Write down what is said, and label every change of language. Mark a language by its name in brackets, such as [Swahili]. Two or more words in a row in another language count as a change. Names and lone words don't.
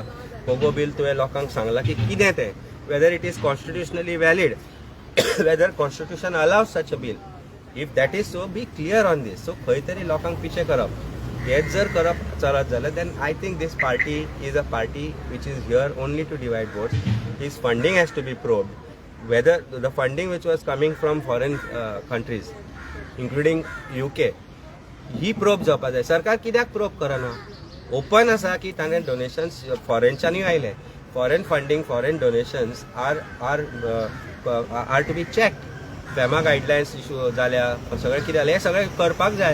[Konkani] पोगो बील तुवें लोकांक सांगला की कितें तें [English] whether it is constitutionally valid whether constitution allows such a bill. if that is so be clear on this. [Konkani] सो खंय तरी लोकांक पिशे करप हेच जर करप चलत जाल्यार [English] then I think this party is a party which is here only to divide votes. his funding has to be probed. Whether the funding which was coming from foreign countries, including UK, [Konkani] ही प्रोब जावपा जाय. सरकार कित्याक प्रोब करना? ओपन आसा की ताणें डोनेशन्स फॉरेनच्यानूय आयले. [English] foreign funding foreign donations are to be check. [Konkani] फॅमा गायडलायन्स इशू जाल्या सगळें कितें जालें हें सगळें करपाक जाय.